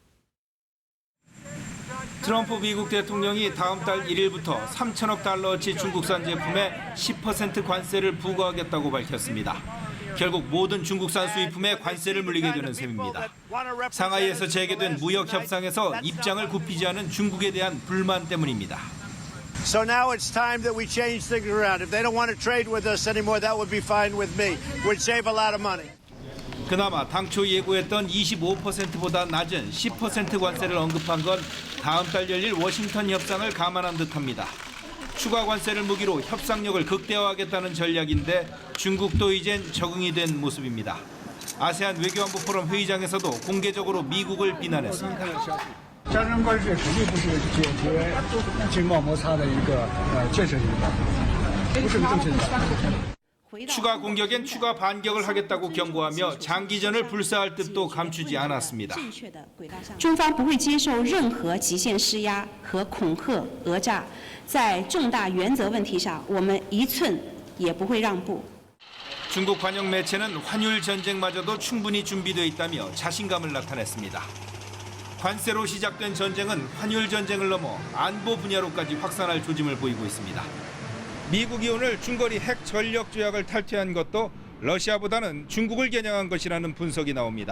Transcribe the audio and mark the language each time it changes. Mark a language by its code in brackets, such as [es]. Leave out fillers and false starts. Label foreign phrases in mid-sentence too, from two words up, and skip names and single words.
[ko] 트럼프 미국 대통령이 다음 달 1일부터 3천억 달러어치 중국산 제품에 10% 관세를 부과하겠다고 밝혔습니다. 결국 모든 중국산 수입품에 관세를 물리게 되는 셈입니다. 상하이에서 재개된 무역 협상에서 입장을 굽히지 않은 중국에 대한 불만 때문입니다. [en] So now it's time that we change things around. If they don't want to trade with us anymore, that would be fine with me. We'd save a lot of money. [ko] 그나마 당초 예고했던 25%보다 낮은 10% 관세를 언급한 건 다음 달 열릴 워싱턴 협상을 감안한 듯합니다. 추가 관세를 무기로 협상력을 극대화하겠다는 전략인데 중국도 이젠 적응이 된 모습입니다. 아세안 외교안보 포럼 회의장에서도 공개적으로 미국을 비난했습니다. [zh] 战争关系肯定不是解决经贸摩擦的一个建设性的办法，不是正确的。 [ko] 추가 공격엔 추가 반격을 하겠다고 경고하며 장기전을 불사할 뜻도 감추지 않았습니다. [zh] 中方不会接受任何极限施压和恐吓讹诈，在重大原则问题上，我们一寸也不会让步。 [ko] 중국 관영 매체는 환율 전쟁마저도 충분히 준비되어 있다며 자신감을 나타냈습니다. 관세로 시작된 전쟁은 환율 전쟁을 넘어 안보 분야로까지 확산할 조짐을 보이고 있습니다. 미국이 오늘 중거리 핵 전력 조약을 탈퇴한 것도 러시아보다는 중국을 겨냥한 것이라는 분석이 나옵니다.